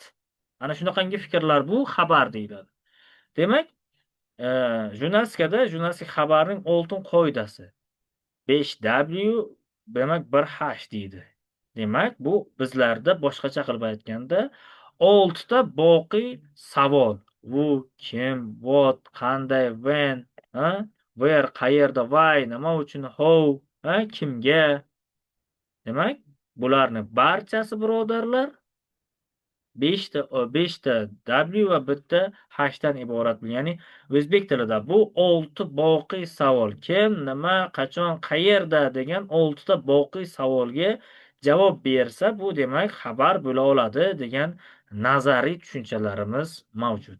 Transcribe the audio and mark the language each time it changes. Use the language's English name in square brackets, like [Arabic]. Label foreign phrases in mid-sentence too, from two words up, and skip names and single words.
[Uzbek] Ana shunaqangi fikrlar bu xabar deyiladi. Demak, jurnalistik xabarning oltin qoidasi 5W demak 1H deydi. Demak, bu bizlarda boshqacha qilib aytganda 6 ta boqiy savol. [English] Who, kim, what, qanday, when, where, qayerda, why, [Uzbek] nima uchun, how, kimga. Demak, bularni barchasi birodarlar beshta W va bitta hashdan iborat. Ya'ni o'zbek tilida bu 6 boqiy savol. Kim, nima, qachon, qayerda degan 6 ta boqiy savolga javob bersa, bu demak xabar bo'la oladi degan nazariy tushunchalarimiz mavjud.